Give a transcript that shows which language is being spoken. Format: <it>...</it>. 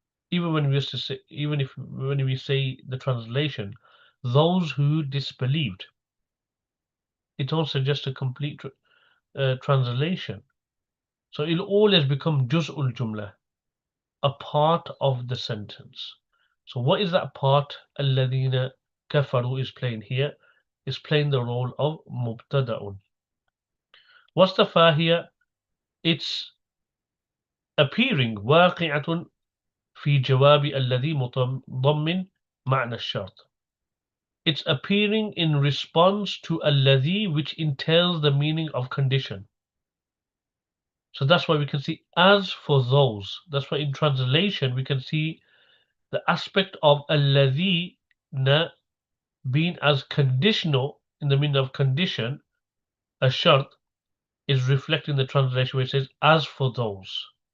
<en>Even when we used to say, when we say the translation, those who disbelieved, it also just a complete translation. So it'll always become juz'ul jumla, a part of the sentence. So what is that part? Alladhina kafaru is playing here, is playing the role of mubtada'un. What's the fa here? It's appearing</en> <ar>واقعة في جواب الذي متضمن معنى الشرط.</ar> <en>It's appearing in response to الذي, which entails the meaning of condition. So that's why we can see as for those. That's why in translation we can see the aspect of الذين being as conditional in the meaning of condition, a shart, is reflecting the translation where it says as for those.</en>